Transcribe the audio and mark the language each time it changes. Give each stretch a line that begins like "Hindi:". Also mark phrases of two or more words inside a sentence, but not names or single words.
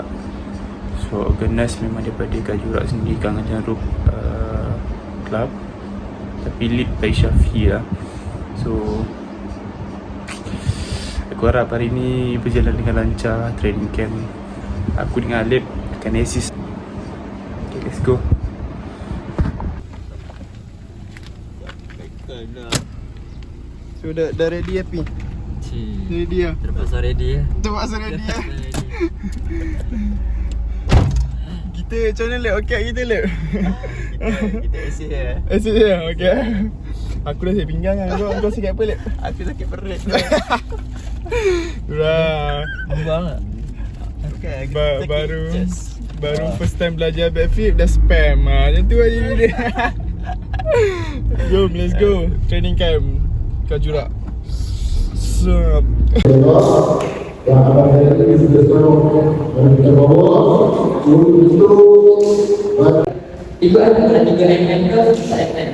English: So organize
Malay: memang daripada Kajurak sendiri, Kangan Jarum Club, tapi
English: lead by
Malay: Syafi lah. So aku harap hari ni berjalan dengan lancar
English: training camp.
Malay: Aku dengan Alip akan assist.
English: Okay, let's go. So
Malay: dah ready Happy? Ready lah. Terpaksa ready lah. Kita macam mana Lep? Okey kita Lep? Kita assist lah. Asyik je? Okey. Aku dah sakit pinggang kan. Kau sakit apa Lep? Aku sakit perut. Wah. Buang lah. Baru
English: first time
Malay: belajar backflip dah spam. Macam tu aja dia. Jom,
English: let's go. Training camp Kajurak. Sup.
Malay: Yang akan hari ini sudah tolong dan kita bawa untuk Ibu ada 3 mm ke 4 mm.